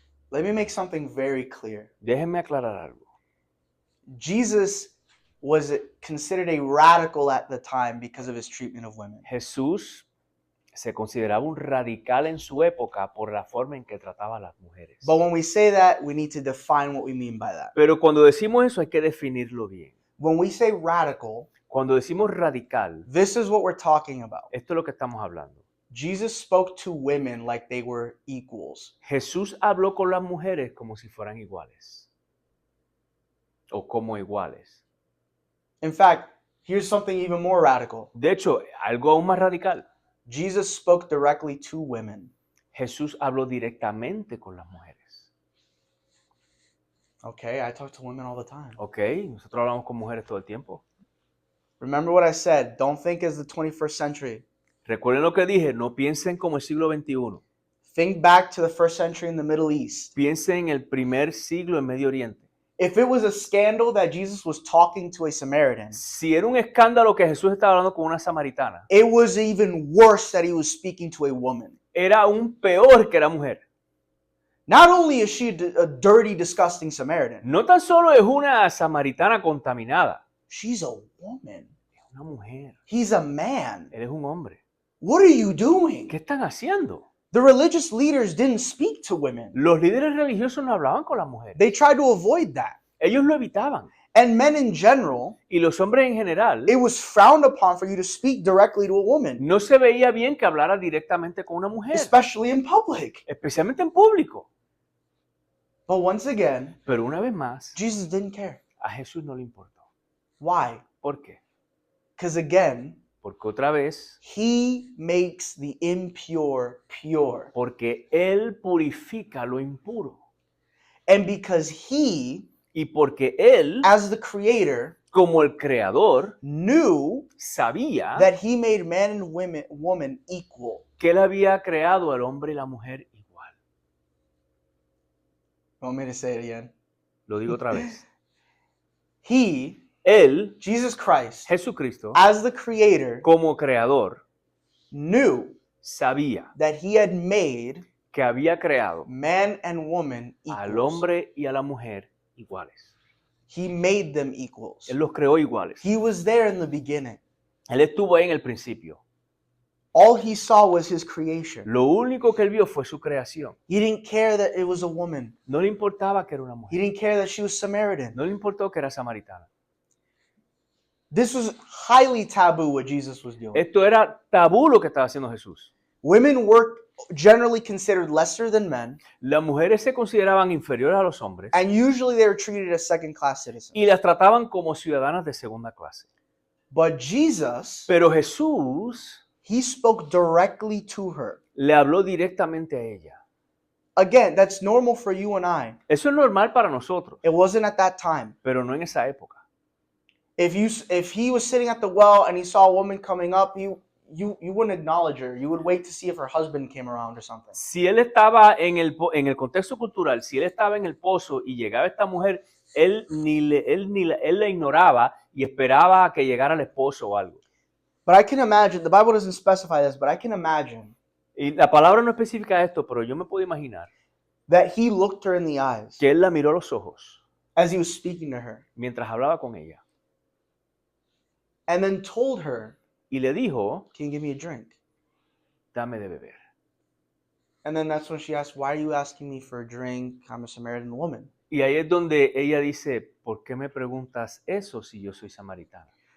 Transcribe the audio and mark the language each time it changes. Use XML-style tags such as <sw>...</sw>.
<en>Let me make something very clear.</en> <es>Déjenme aclarar algo.</es> <en>Jesus was considered a radical at the time because of his treatment of women.</en> <es>Jesús se consideraba un radical en su época por la forma en que trataba a las mujeres.</es> <en>But when we say that, we need to define what we mean by that.</en> <es>Pero cuando decimos eso hay que definirlo bien.</es> <en>When we say radical,</en> <es>Cuando decimos radical,</es> <en>this is what we're talking about.</en> <es>esto es lo que estamos hablando.</es> <en>Jesus spoke to women like they were equals.</en> <es>Jesús habló con las mujeres como si fueran iguales. O como iguales.</es> <en>In fact, here's something even more radical.</en> <es>De hecho, algo aún más radical.</es> <en>Jesus spoke directly to women.</en> <es>Jesús habló directamente con las mujeres.</es> <en>Okay, I talk to women all the time.</en> <es>Ok, nosotros hablamos con mujeres todo el tiempo.</es> <en>Remember what I said. Don't think as the 21st century.</en> <es>Recuerden lo que dije, no piensen como el siglo XXI.</es> <en>Think back to the first century in the Middle East.</en> <es>Piensen en el primer siglo en Medio Oriente.</es> <en>If it was a scandal that Jesus was talking to a Samaritan,</en> <es>Si era un escándalo que Jesús estaba hablando con una samaritana,</es> <en>it was even worse that he was speaking to a woman.</en> <es>era aún peor que era mujer.</es> <en>Not only is she a dirty, disgusting Samaritan,</en> <es>No tan solo es una samaritana contaminada,</es> <en>she's a woman.</en> <es>es una mujer.</es> <en>He's a man.</en> <es>Él es un hombre.</es> <en>What are you doing?</en> <es>¿Qué están haciendo?</es> <en>The religious leaders didn't speak to women.</en> <es>Los líderes religiosos no hablaban con las mujeres.</es> <en>They tried to avoid that.</en> <es>Ellos lo evitaban.</es> <en>And men in general,</en> <es>Y los hombres en general,</es> <en>it was frowned upon for you to speak directly to a woman,</en> <es>no se veía bien que hablara directamente con una mujer,</es> <en>especially in public.</en> <es>especialmente en público.</es> <en>But once again,</en> <es>Pero una vez más,</es> <en>Jesus didn't care.</en> <es>a Jesús no le importó.</es> <en>Why?</en> <es>¿Por qué?</es> <en>Because again,</en> <es>Porque otra vez,</es> <en>he makes the impure pure.</en> <es>porque Él purifica lo impuro.</es> <en>And because he,</en> <es>Y porque Él,</es> <en>as the creator,</en> <es>como el creador,</es> <en>knew</en> <es>sabía</es> <en>that he made man and woman equal.</en> <es>que Él había creado al hombre y la mujer igual.</es> <en>You want me to say it again?</en> <es>Lo digo otra vez.</es> <en>He,</en> <es>Él,</es> <en>Jesus Christ,</en> <es>Jesucristo,</es> <en>as the creator,</en> <es>como creador,</es> <en>knew</en> <es>sabía</es> <en>that he had made</en> <es>que había creado</es> <en>man and woman</en> <es>al</es> <en>equals.</en> <es>hombre y a la mujer iguales.</es> <en>He made them equals.</en> <es>Él los creó iguales.</es> <en>He was there in the beginning.</en> <es>Él estuvo ahí en el principio.</es> <en>All he saw was his creation.</en> <es>Lo único que él vio fue su creación.</es> <en>He didn't care that it was a woman.</en> <es>No le importaba que era una</es> <en>He</en> <es>mujer.</es> <en>didn't care that she was Samaritan.</en> <es>No le importó que era samaritana.</es> <en>This was highly taboo what Jesus was doing.</en> <es>Esto era tabú lo que estaba haciendo Jesús.</es> <en>Women were generally considered lesser than men,</en> <es>Las mujeres se consideraban inferiores a los hombres</es> <en>and usually they were treated as second-class citizens.</en> <es>y las trataban como ciudadanas de segunda clase.</es> <en>But Jesus,</en> <es>Pero Jesús,</es> <en>He spoke directly to her.</en> <es>Le habló directamente a ella.</es> <en>Again, that's normal for you and I.</en> <es>Eso es normal para nosotros,</es> <en>It wasn't at that time.</en> <es>pero no en esa época.</es> <en>If he was sitting at the well and he saw a woman coming up, you wouldn't acknowledge her. You would wait to see if her husband came around or something.</en> <es>Si él estaba en el contexto cultural, si él estaba en el pozo y llegaba esta mujer, él la ignoraba y esperaba a que llegara el esposo o algo.</es> <en>But I can imagine, the Bible doesn't specify this, but I can imagine</en> <es>Y la palabra no especifica esto, pero yo me puedo imaginar</es> <en>that he looked her in the eyes</en> <es>que él la miró a los ojos</es> <en>as he was speaking to her</en> <es>mientras hablaba con ella</es> <en>and then told her,</en> <es>y le dijo,</es> <en>"Can you give me a drink?"</en> <es>dame de beber.</es> <en>And then that's when she asked, "Why are you asking me for a drink? I'm a Samaritan woman."</en> <es>Y ahí es donde ella dice, ¿por qué me preguntas eso si yo soy samaritana?</es>